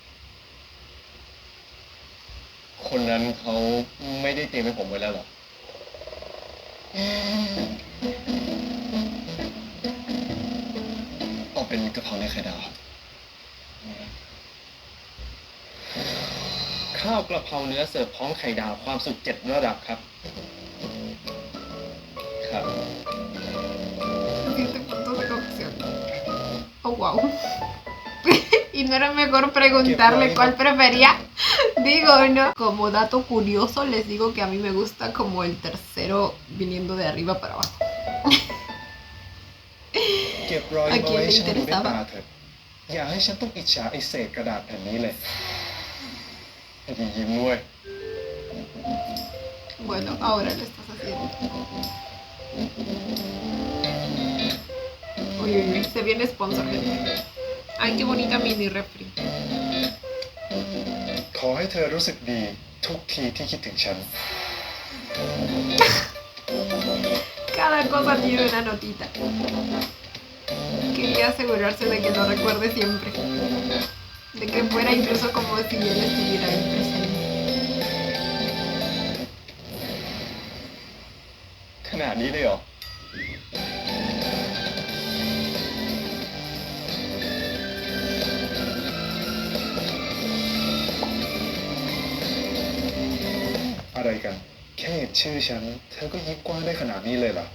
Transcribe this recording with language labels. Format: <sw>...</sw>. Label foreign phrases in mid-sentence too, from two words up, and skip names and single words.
<th>คนนั้นเขาไม่ได้เตรียมให้ผมไว้แล้วเหรอเอาเป็นกะเพราเนื้อไข่ดาวครับ ข้าวกระเพราเนื้อเสิร์ฟพร้อมไข่ดาวความสุข7 ระดับครับ ครับ</th> <es>7 puntos de cocción. Oh, wow. Y no era mejor preguntarle cuál prefería. Digo, ¿no? Como dato curioso, les digo que a mí me gusta como el tercero viniendo de arriba para abajo.</es> <th>เก็บรอยยิ้มเอาไว้ให้ฉันดูด้วย</th> <es>¿A quién le</es> <th>ตา</th> <es>interesaba?</es> <th>เถอะอย่าให้ฉันต้องอิจฉาไอ้เศษกระดาษแผ่นนี้เลย ให้ดียิ้มด้วย</th> <es>Bueno, ahora lo estás haciendo. Uy, uy, uy, se viene sponsor, gente. Ay, qué bonita mini refri.</es> <th>ขอให้เธอรู้สึกดีทุกทีที่คิดถึงฉัน</th> <es>Cada cosa tiene una notita. Quería asegurarse de que lo recuerde siempre. De que fuera incluso como si él estuviera ahí presente.</es> <th>ขนาดนี้เลยเหรอ อะไรกัน แค่เห็นชื่อฉัน เธอก็ยิ้มกว้างได้ขนาดนี้เลยเหรอ</th>